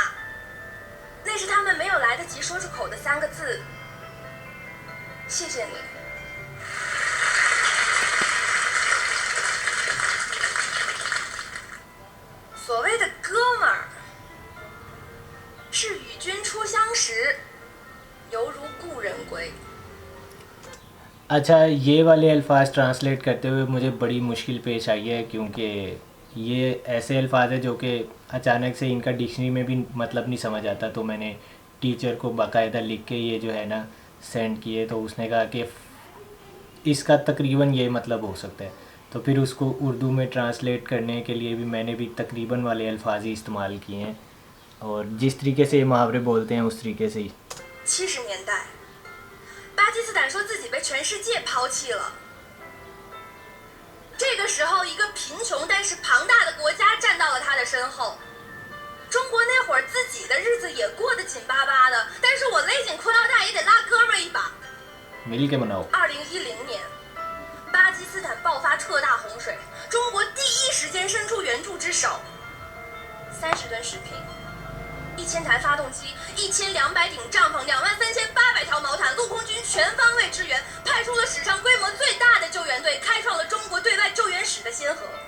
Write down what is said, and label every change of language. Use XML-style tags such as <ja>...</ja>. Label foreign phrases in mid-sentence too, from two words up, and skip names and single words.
<zh>那是他们没有来得及说出口的3个字，谢谢你。所谓的哥们儿，是与君初相识，犹如故人归。</zh> <ur>اچھا، یہ والے الفاظ ٹرانسلیٹ کرتے ہوئے مجھے بڑی مشکل پیش آئی ہے، کیونکہ یہ ایسے الفاظ ہے جو کہ اچانک سے انکا ڈکشنری میں بھی مطلب نہیں سمجھ آتا. تو میں نے ٹیچر کو باقاعدہ لکھ کے یہ جو ہے نا سینڈ کیے، تو اس نے کہا کہ اسکا تقریباً یہ مطلب ہو سکتا ہے. تو پھر اسکو اردو میں ٹرانسلیٹ کرنے کے لیے بھی میں نے بھی تقریباً والے الفاظ ہی استعمال کیے ہیں، اور جس طریقے سے یہ محاورے بولتے ہیں اس طریقے سے ہی.</ur> <zh>70 年代，巴基斯坦说自己被全世界抛弃了。这个时候，一个贫穷但是庞大的国家站到了他的身后。中国那会儿自己的日子也过得紧巴巴的，但是我勒紧裤腰带也得拉哥们儿一把。2010年，巴基斯坦爆发特大洪水，中国第一时间伸出援助之手，30吨食品，1000台发动机，1200顶帐篷，23800条毛毯，陆空军全方位支援，派出了史上规模最大的救援队，开创了中国对外救援史的先河。</zh>